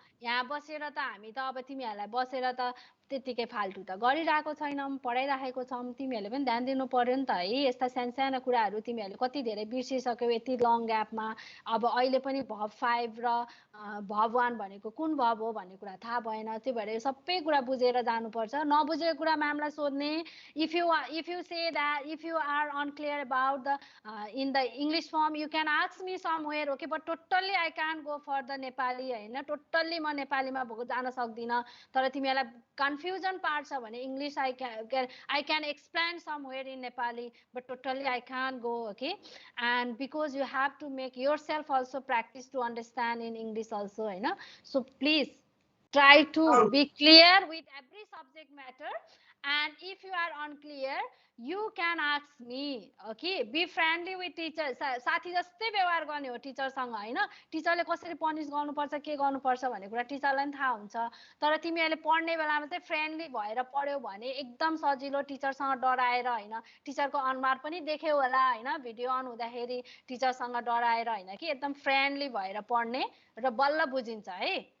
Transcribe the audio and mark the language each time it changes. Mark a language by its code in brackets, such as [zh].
[ne] यहाँ बसेर त हामी त अब तिमीहरूलाई बसेर त त्यतिकै फाल्टु त गरिरहेको छैनौँ, पढाइराखेको छौँ। तिमीहरूले पनि ध्यान दिनु पर्यो नि त है। यस्ता सानो कुराहरू तिमीहरूले कति धेरै बिर्सिसक्यौ यति लङ ग्यापमा। अब अहिले पनि भब 5 र भब 1 भनेको कुन भब हो भन्ने कुरा थाहा भएन। त्यो भएर सबै कुरा बुझेर जानुपर्छ। नबुझेको कुरा म्यामलाई सोध्ने। [en] If you say that if you are unclear about the in the English form you can ask me somewhere, okay, but totally I can go for the Nepali होइन। [ne] टोटल्ली म नेपालीमा भएको जान सक्दिनँ। तर तिमीहरूलाई कन्फ्युजन पार्छ भने [en] English I can explain somewhere in Nepali, but totally I can go, okay. And because you have to make yourself also practice to understand in English also होइन। So please try to be clear with every subject matter, and if you are unclear you can ask me, okay. Be friendly with teacher, [ne] साथी जस्तै व्यवहार गर्ने हो टिचरसँग होइन। टिचरले कसरी punish गर्नुपर्छ के गर्नुपर्छ भन्ने कुरा टिचरलाई पनि थाहा हुन्छ। तर तिमीहरूले पढ्ने बेलामा चाहिँ फ्रेन्डली भएर पढ्यौ भने एकदम सजिलो, टिचरसँग डराएर होइन। टिचरको अनुहार पनि देख्यौ होला होइन, भिडियो अन हुँदाखेरि टिचरसँग डराएर होइन कि एकदम फ्रेन्डली भएर पढ्ने र बल्ल बुझिन्छ है।